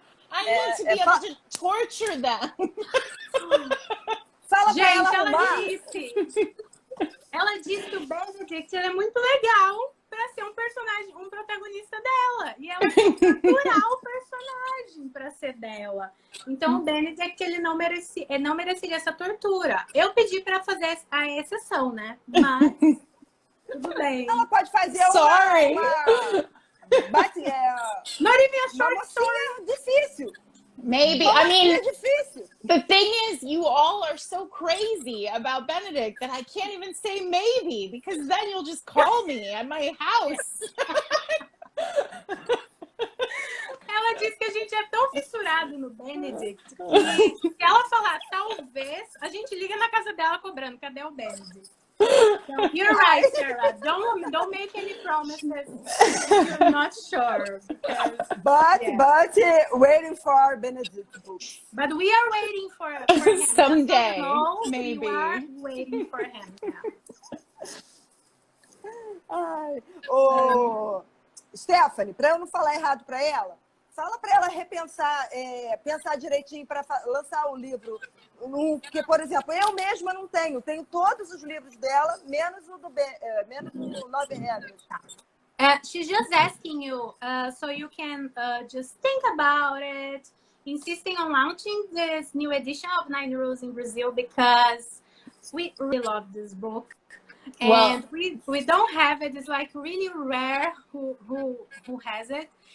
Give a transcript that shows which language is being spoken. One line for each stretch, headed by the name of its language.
English: I need to be able to torture them.
Portuguese: Fala pra Gente, ela disse que o Benedict é muito legal para ser um personagem, um protagonista dela. E ela tem que torturar o personagem para ser dela. Então o Benedict ele não mereceria essa tortura. Eu pedi para fazer a exceção, né? Mas tudo bem. Ela pode fazer
English: Sorry. Not even a short story.
Portuguese: Difícil.
English: Maybe. I mean,
Portuguese: difícil.
English: The thing is, you all are so crazy about Benedict that I can't even say maybe, because then you'll just call me at my house.
Portuguese: Ela disse que a gente é tão fissurado no Benedict que se ela falar talvez, a gente liga na casa dela cobrando, cadê o Benedict?
English: So, you're right, Sarah. Don't make any promises you're not sure. But waiting for Benedict books. But we are waiting for him. Someday, maybe. We are waiting for him.
Portuguese: Ai, Stephanie, para eu não falar errado para ela, fala para ela repensar, pensar direitinho para lançar o livro. Porque, por exemplo, eu mesma não tenho todos os livros dela, menos o do Nove Regras.
English: She's just asking you, so you can just think about it, insisting on launching this new edition of Nine Rules in Brazil because we really love this book. And we don't have it. It's like really rare who has it.